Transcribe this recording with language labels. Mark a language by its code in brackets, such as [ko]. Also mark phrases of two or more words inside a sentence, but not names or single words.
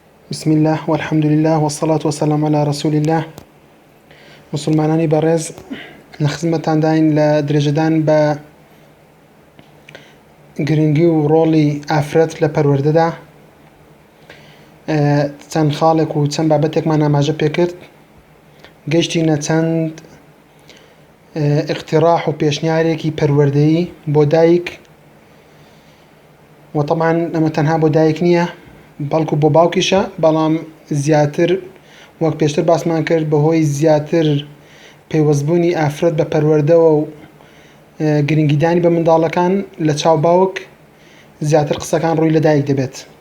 [ar] بسم الله والحمد لله والصلاة والسلام على رسول الله. [ckb] مسلمانانی بەڕێز لە خزمەتتان داین لە درێژەدان بە گرنگی و ڕۆڵی ئافرەت لە پەروەردەدا چەند خاڵێک و چەند بابەتێکمان ئاماژە پێکرد. گەیشتینە چەند اقتراح و پێشنیارێکی پەروەردەیی بۆ دایک، و طبعاً ئەمە تەنها بۆ دایک نییە بەڵکو بۆ باوکیشە، بەڵام زیاتر وەک پێشتر باسمان کرد بەهۆی زیاتر پەیوەستبوونی ئافرەت بە پەروەردەوە و گرنگیدانی بە منداڵەکان لە چاو باوک زیاتر قسەکان ڕووی لە دایک دەبێت.